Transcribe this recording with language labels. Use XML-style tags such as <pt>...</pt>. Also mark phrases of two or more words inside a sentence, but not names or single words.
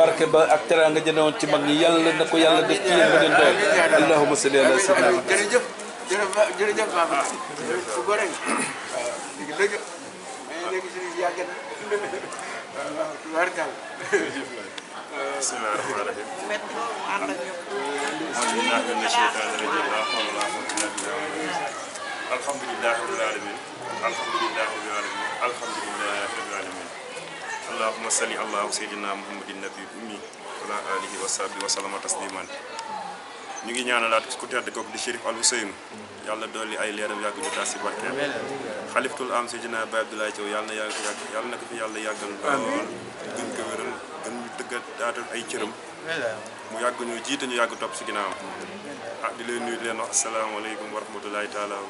<wo>barke ba ak teraanga jëne woon ci mag ñi yàlla na ko yàlla def ci yéen ba ngeen doon</wo> <ar>اللهم صل على سيدنا محمد</ar> <wo>jërëjëf jërëjëf Baba fu gore waaw dëgg mais léegi si yàgg na waaw tubaarkàlla</wo> <ar>بسم الله الرحمن الرحيم الحمد لله رب العالمين الحمد لله رب العالمين الحمد لله رب العالمين اللهم صل على سيدنا محمد النبي الأمي وعلى آله وصحبه وسلم تسليما</ar> <wo>ñu ngi ñaanalaat ku tedd kooku di Chérif Al Ousseynou yàlla dolli ay leeram yàgg ñu taas si barkeem xalifatul am Seydina Baye Abdoulaye Thiaw yàlla na yàlla na ko fi yàlla yàggal lool gën ko wéral gën ñu dëggal daatal ay cëram mu yàgg ñu jiite ñu yàgg topp si ginnaawam di leen nuyu di leen wax</wo> <ar>السلام عليكم ورحمة الله تعالى و</ar>